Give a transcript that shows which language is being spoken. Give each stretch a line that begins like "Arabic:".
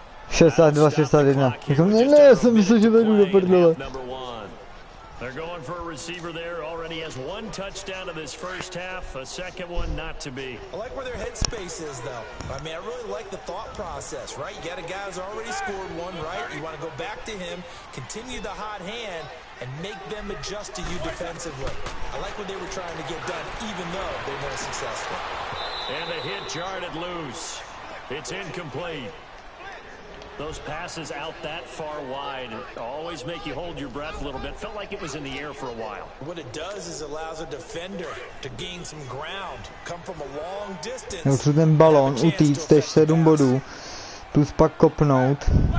Czech: 62-61. Ne, já jsem myslel, že vedu do prdele.
English: They're going for a receiver there. Already has 1 touchdown in this first half. A second one not to be. I like where their headspace is, though. I mean, I really like the thought process, right? You got a guy who's already scored 1, right? You want to go back to him, continue the hot hand, and make them adjust to you defensively. I like what they were trying to get done, even though they weren't successful. And the hit jarred it loose. It's incomplete. Those passes out that far wide always make you hold your breath a little bit. Felt like it was in the air for a while. What it does is allows a defender to gain some ground, come from a long distance.
Czech: Já chci ten balón utíct, tež 7 bodů, plus pak kopnout.